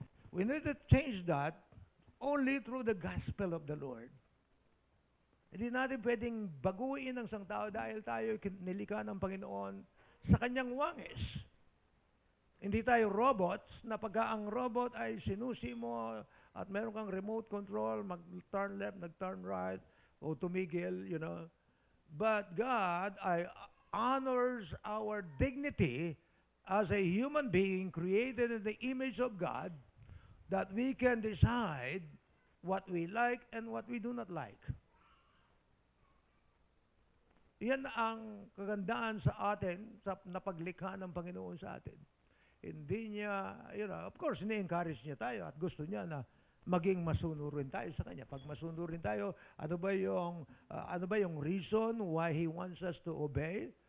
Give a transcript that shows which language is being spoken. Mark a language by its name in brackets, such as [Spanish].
[English] We need to change that only through the gospel of the Lord. [Filipino] Hindi natin pwedeng baguhin ang isang tao dahil tayo nilikha ng Panginoon sa kanyang wangis. Hindi tayo robots na pagka ang robot ay sinusi mo at meron kang remote control, mag-turn left, nag-turn right, o tumigil, you know. [English] But God honors our dignity as a human being created in the image of God, that we can decide what we like and what we do not like. [Filipino] Yan ang kagandaan sa atin, sa napaglikha ng Panginoon sa atin. Hindi niya, of course, ini-encourage niya tayo at gusto niya na maging masunurin tayo sa Kanya. Pag masunurin tayo, ano ba yung [English] reason why He wants us to obey?